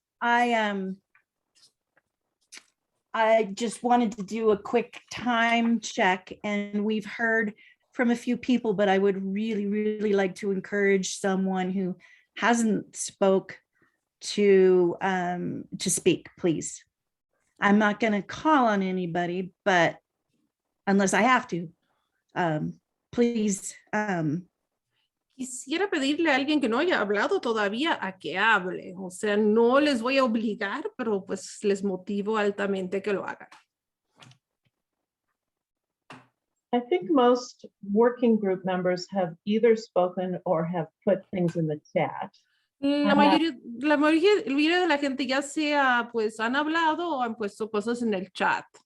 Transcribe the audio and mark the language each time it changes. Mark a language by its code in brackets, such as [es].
[en] I just wanted to do a quick time check, and we've heard from a few people, but I would really, really like to encourage someone who hasn't spoke to speak, please. I'm not going to call on anybody, but unless I have to. Please. [es] Quisiera pedirle a alguien que no haya hablado todavía a que hable. O sea, no les voy a obligar, pero pues les motivo altamente que lo hagan. [en] I think most working group members have either spoken or have put things in the chat. [es] La mayoría de la gente ya sea pues han hablado o han puesto cosas en el chat.